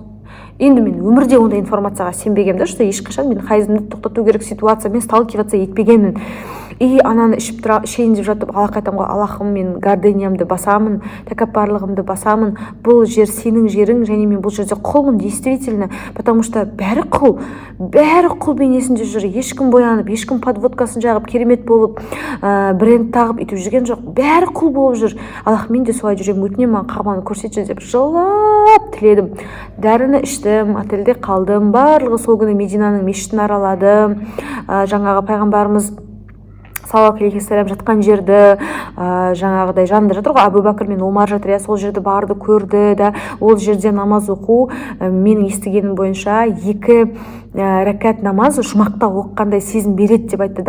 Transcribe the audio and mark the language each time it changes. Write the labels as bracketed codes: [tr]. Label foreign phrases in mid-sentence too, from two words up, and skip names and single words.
[kk] Енді мен өмірде ондай информацияға сенбегенмін, что ешқашан мен хайзымды тоқтату керек ситуациямен сталкиваться етпегенмін. И ананы ішейін деп жатып, Аллахқа айтамын ғой, Аллахым, мен гордынямды басамын, тәкаппарлығымды басамын, бұл жер сенің жерің, және мен бұл жерде құлмын, [ru] действительно, потому что [kk] бәрі құл бейнесінде жүр, ешкім боянып, ешкім подводкасын жағып, керемет болып, бренд тағып етіп жүрген жоқ, бәрі құл болып жүр. Аллах, мен де солай жүремін, өтінемін, маған қағбаны көрсетші деп жылап тіледім. Дәріні іштім, отельде қалдым, барлығы сол күні Мединаның мешітін араладым, жаңағы пайғамбарымыз [ar] صلى الله عليه وسلم [kk] жатқан жерді, жаңағыдай жанында жатыр ғой, Абу Бәкір мен Омар жатыр, сол жерді барды, көрді да, ол жерде намаз оқу, менің естігенім бойынша 2 рәкат намаз жұмақта оқығандай сезім береді деп айтты да.